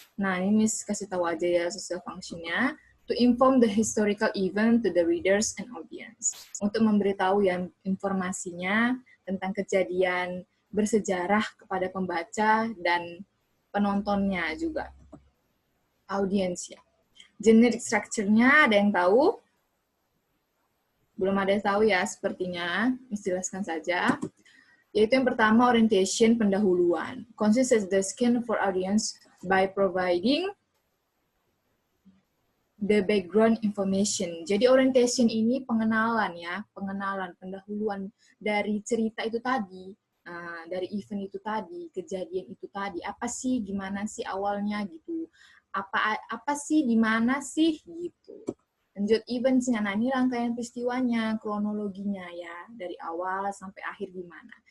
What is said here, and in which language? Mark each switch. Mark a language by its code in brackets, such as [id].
[id] Nah, ini Miss kasih tahu aja ya social function-nya. [en] To inform the historical event to the readers and audience. [id] Untuk memberitahu yang informasinya tentang kejadian bersejarah kepada pembaca dan penontonnya juga. Audience ya. Generic structure-nya ada yang tahu? Belum ada yang tahu ya sepertinya. Miss jelaskan saja. Yaitu yang pertama, orientation, pendahuluan. [en] Consists as the scan for audience by providing the background information. [id] Jadi orientation ini pengenalan ya, pengenalan, pendahuluan dari cerita itu tadi, dari event itu tadi, kejadian itu tadi. Apa sih, gimana sih awalnya gitu? Apa sih, di mana sih gitu. Lanjut event-nya, nah ini rangkaian peristiwanya, kronologinya ya, dari awal sampai akhir gimana.